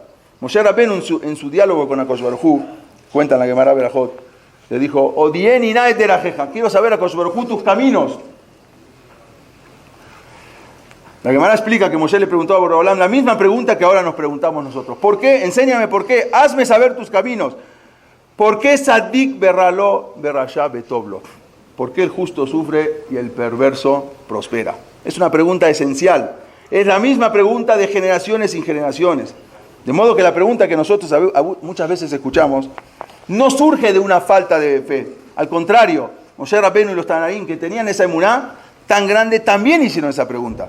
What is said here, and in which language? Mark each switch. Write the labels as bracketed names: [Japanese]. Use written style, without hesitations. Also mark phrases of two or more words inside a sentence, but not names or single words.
[Spanish] Moshe Rabbeinu en su diálogo con Akadosh Baruj Hu, cuenta en la Gemara Berajot, le dijo: [Hebrew] הודיעני נא את דרכך, [Spanish] quiero saber, Akadosh Baruj Hu, tus caminos. La Gemara explica que Moshe le preguntó a Borolam la misma pregunta que ahora nos preguntamos nosotros. ¿Por qué? Enséñame por qué. Hazme saber tus caminos. ¿Por qué [Hebrew] צדיק ורע לו רשע וטוב לו? [Spanish] ¿Por qué el justo sufre y el perverso prospera? Es una pregunta esencial. Es la misma pregunta de generaciones y generaciones. De modo que la pregunta que nosotros muchas veces escuchamos no surge de una falta de fe. Al contrario, Moshe Rabbeinu y los Tanaim, que tenían esa emuná tan grande, también hicieron esa pregunta.